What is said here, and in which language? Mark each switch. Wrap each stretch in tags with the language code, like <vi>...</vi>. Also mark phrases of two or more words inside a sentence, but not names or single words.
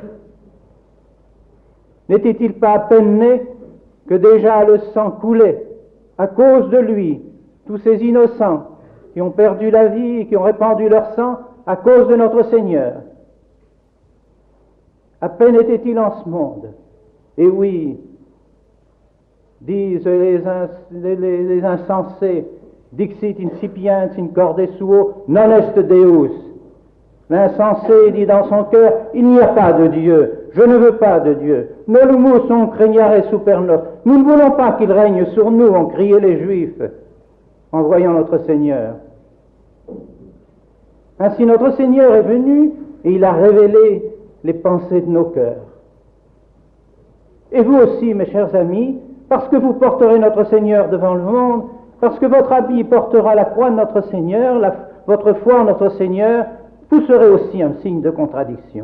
<fr>N'était-il pas à peine né que déjà le sang coulait à cause de lui, tous ces innocents qui ont perdu la vie et qui ont répandu leur sang à cause de notre Seigneur? À peine était-il en ce monde. Et oui, disent les insensés,</fr> <la>dixit incipiens in corde suo, non est Deus.</la> <fr>L'insensé dit dans son cœur, il n'y a pas de Dieu, je ne veux pas de Dieu.</fr> <la>Nolumus sunt regnare super nos.</la> <fr>Nous ne voulons pas qu'il règne sur nous, ont crié les Juifs en voyant notre Seigneur. Ainsi notre Seigneur est venu et il a révélé les pensées de nos cœurs. Et vous aussi, mes chers amis, parce que vous porterez notre Seigneur devant le monde, parce que votre habit portera la croix de notre Seigneur, votre foi en notre Seigneur, vous serez aussi un signe de contradiction.</fr>